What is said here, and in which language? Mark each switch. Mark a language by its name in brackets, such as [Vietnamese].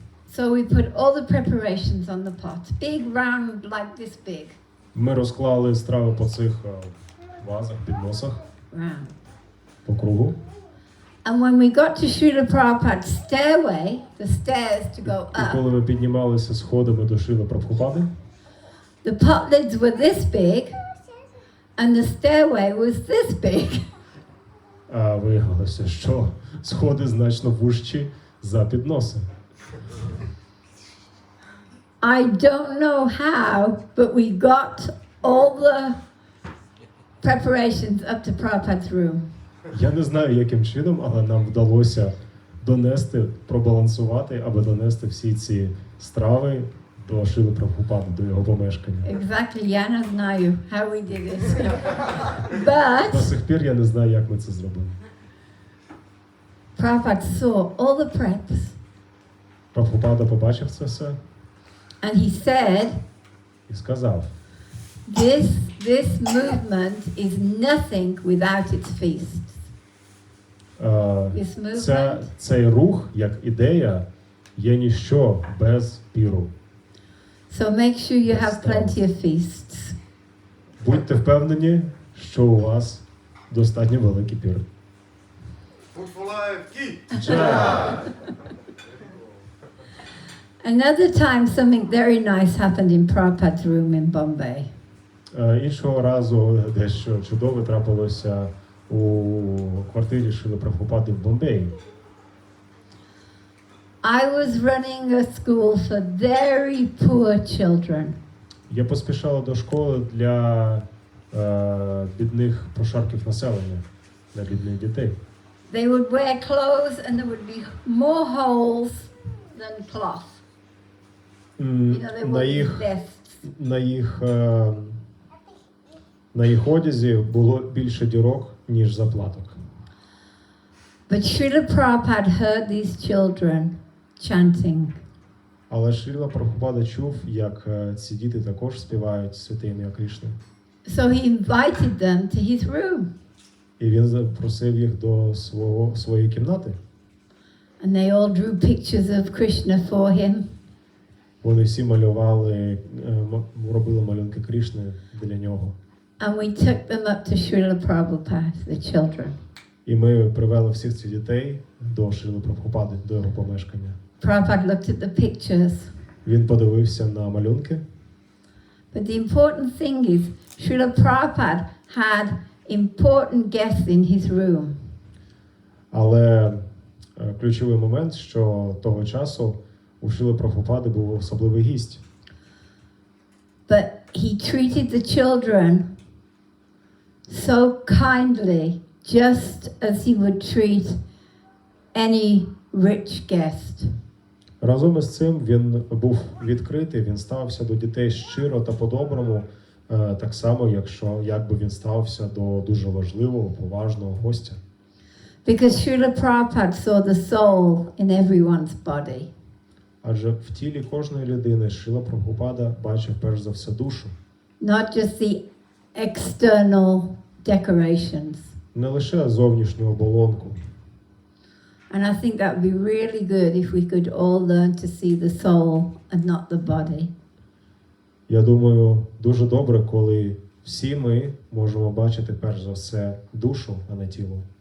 [English] So we put all the preparations on the pot, big round like this big [Ukrainian] Ми розклали страви по цих вазах, підносах [English] round. [Ukrainian] по кругу. [English] And when we got to Srila Prabhupada's stairway, the stairs to go [Ukrainian] І коли [English] up, [Ukrainian] ми піднімалися сходами до Шріли Прабхупади, [English] the pot lids were this big and the stairway was this big. [Ukrainian] а виявилося, що сходи значно вужчі за підноси. [English] I don't know how, but we got all the preparations up to Prabhupada's room. [Ukrainian] Я не знаю, яким чином, але нам вдалося донести, пробалансувати, аби донести всі ці страви до Шріли Прабхупади, до його помешкання. [English] Exactly, [Ukrainian] я не знаю [English] how we did it. [Ukrainian] До [English] But [Ukrainian] сих пір я не знаю, як ми це зробили. [English] Prabhupada saw all the preps [Ukrainian] Прабхупада побачив це все [English] and he said, [Ukrainian] і сказав, [English] this movement is nothing without its feasts. This movement [Ukrainian] цей рух, як ідея, є ніщо без піру. [English] So make sure you have plenty of feasts. [Ukrainian] Будьте впевнені, що у вас достатньо великий пір. [English] Food for life, key! Another time something very nice happened in Prabhupada's room in Bombay. [Ukrainian] Іншого разу дещо чудове трапилося у квартирі Шріли Прабхупади в Бомбеї. [English] I was running a school for very poor children. [Ukrainian] Я поспішала до школи для бідних прошарків населення, для бідних дітей. [English] They would wear clothes and there would be more holes than cloth. You know, they [Ukrainian] На [English] wore [Ukrainian] їх, [English] vests. [Ukrainian] на їх одязі було більше дірок, ніж заплаток. [English] But Srila Prabhupada heard these children chanting. [Ukrainian] Але Шріла Прабхупада чув, як ці діти також співають святе ім'я Крішни. [English] So he invited them to his room. [Ukrainian] І він запросив їх до своєї кімнати. [English] And they all drew pictures of Krishna for him. [Ukrainian] Вони всі малювали, робили малюнки Крішни для нього. [English] And we took them up to Srila Prabhupada, the children. [Ukrainian] І ми привели всіх цих дітей до Шріли Прабхупади, до його помешкання. [English] Prabhupada looked at the pictures. [Ukrainian] Він подивився на малюнки. [English] But the important thing is, Srila Prabhupada had important guests in his room. [Ukrainian] Але ключовий момент, що того часу у Шріли Прабхупади був особливий гість. [English] But he treated the children so kindly, just as he would treat any rich guest. [Ukrainian] Разом із цим він був відкритий, він ставився до дітей щиро та по-доброму, так само, якби він ставився до дуже важливого, поважного гостя. [English] Because Srila Prabhupada saw the soul in everyone's body. [Ukrainian] Адже в тілі кожної людини Шріла Прабхупада бачив перш за все душу. [English] Not just the external decorations. [Ukrainian] Не лише зовнішню оболонку. [English] And I think that would be really good if we could all learn to see the soul and not the body. [Ukrainian] Я думаю, дуже добре, коли всі ми можемо бачити перш за все душу, а не тіло.